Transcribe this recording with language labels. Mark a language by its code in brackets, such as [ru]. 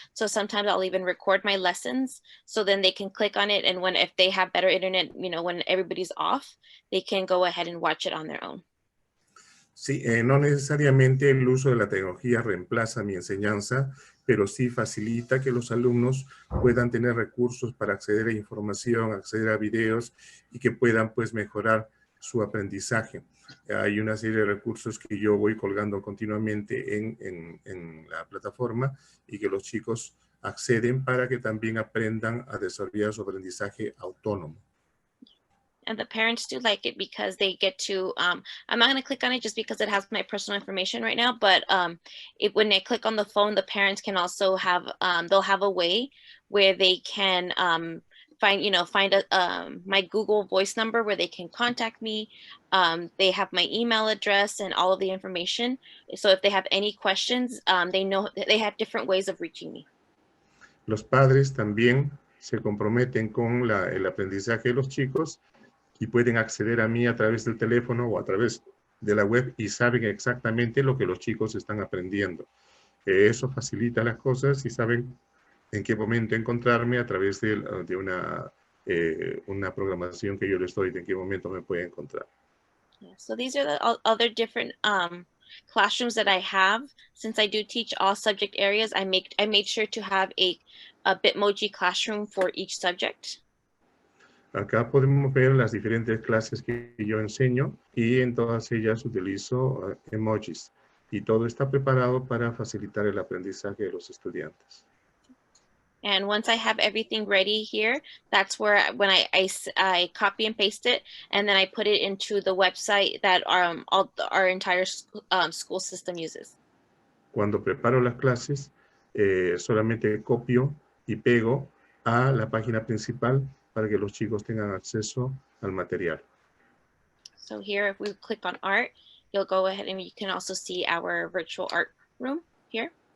[en] So sometimes I'll even record my lessons, so then they can click on it. And if they have better internet, when everybody's off, they can go ahead and watch it on their own. [es] Sí, no necesariamente el uso de la tecnología reemplaza mi enseñanza, pero sí facilita que los alumnos puedan tener recursos para acceder a información, acceder a videos y que puedan pues mejorar su aprendizaje. Hay una serie de recursos que yo voy colgando continuamente en la plataforma y que los chicos acceden para que también aprendan a desarrollar su aprendizaje autónomo. [en] And the parents do like it because they get to, I'm not going to click on it just because it has my personal information right now, but when they click on the phone, the parents can also have, they'll have a way where they can find my Google Voice number where they can contact me. They have my email address and all of the information. So if they have any questions, they know they have different ways of reaching me. [es] Los padres también se comprometen con el aprendizaje de los chicos y pueden acceder a mí a través del teléfono o a través de la web y saben exactamente lo que los chicos están aprendiendo. Eso facilita las cosas y saben en qué momento encontrarme a través de una programación que yo les doy, de en qué momento me pueden encontrar. [en] Yeah, so these are the other different classrooms that I have. Since I do teach all subject areas, I made sure to have a Bitmoji classroom for each subject. [es] Acá podemos ver las diferentes clases que yo enseño y en todas ellas utilizo emojis. Y todo está preparado para facilitar el aprendizaje de los estudiantes. [en] And once I have everything ready here, that's where when I copy and paste it, and then I put it into the website that our entire school system uses. [es] Cuando preparo las clases, solamente copio y pego a la página principal para que los chicos tengan acceso al material. [en] So here, if we click on art, you'll go ahead and you can also see our virtual art room here.